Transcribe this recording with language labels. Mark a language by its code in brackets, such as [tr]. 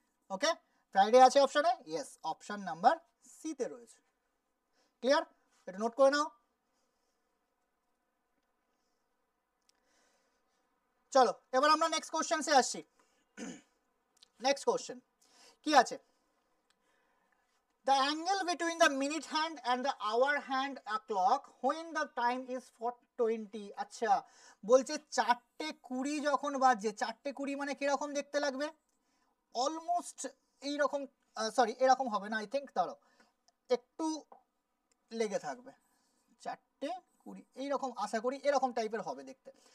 [bn] ওকে, Friday আছে অপশনে, yes, option number C তে রয়েছে। ক্লিয়ার? এটা নোট করে নাও। চলো এবার আমরা নেক্সট কোশ্চেনসে আসছি। নেক্সট কোশ্চেন কি আছে? [en] The angle between the minute hand and the hour hand a clock when the time is 4:20। [bn] আচ্ছা, বলছে 4:20 যখন বাজছে, 4:20 মানে কিরকম দেখতে লাগবে? অলমোস্ট এইরকম, সরি এরকম হবে না, [en] I think, [bn] দাঁড়াও একটু লেগে থাকবে, 4:20 এইরকম আশা করি এরকম টাইপের হবে দেখতে।